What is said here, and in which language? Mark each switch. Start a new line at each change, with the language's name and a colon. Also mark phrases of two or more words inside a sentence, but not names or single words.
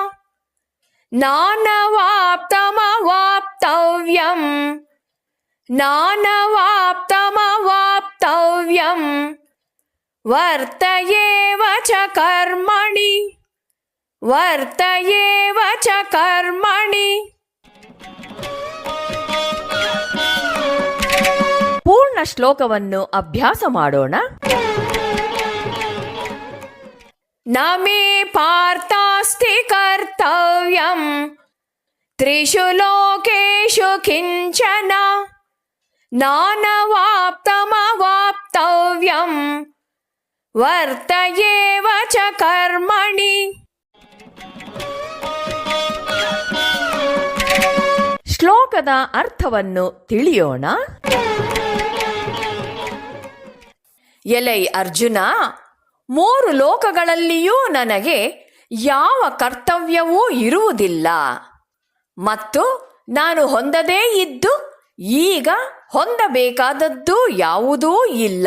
Sanskrit: ನಾನವಾಪ್ತಮವಾಪ್ತವ್ಯಂ ನಾನವಾಪ್ತಮವಾಪ್ತವ್ಯಂ ವರ್ತ ಏವ ಚ ಕರ್ಮಣಿ ವರ್ತ ಏವ ಚ ಕರ್ಮಣಿ.
Kannada: ಪೂರ್ಣ ಶ್ಲೋಕವನ್ನು ಅಭ್ಯಾಸ ಮಾಡೋಣ.
Sanskrit: ನ ಮೇ ಪಾರ್ಥಾಸ್ತಿ ಕರ್ತವ್ಯಂ ತ್ರಿಷು ಲೋಕೇಶು ಕಿಂಚನ ನಾನವಾಪ್ತಮವಾಪ್ತವ್ಯಂ ವರ್ತ ಏವ ಚ ಕರ್ಮಣಿ.
Kannada: ಶ್ಲೋಕದ ಅರ್ಥವನ್ನು ತಿಳಿಯೋಣ. ಎಲೈ ಅರ್ಜುನ, 3 ಲೋಕಗಳಲ್ಲಿಯೂ ನನಗೆ ಯಾವ ಕರ್ತವ್ಯವೂ ಇರುವುದಿಲ್ಲ ಮತ್ತು ನಾನು ಹೊಂದದೇ ಇದ್ದು ಈಗ ಹೊಂದಬೇಕಾದದ್ದು ಯಾವುದೂ ಇಲ್ಲ.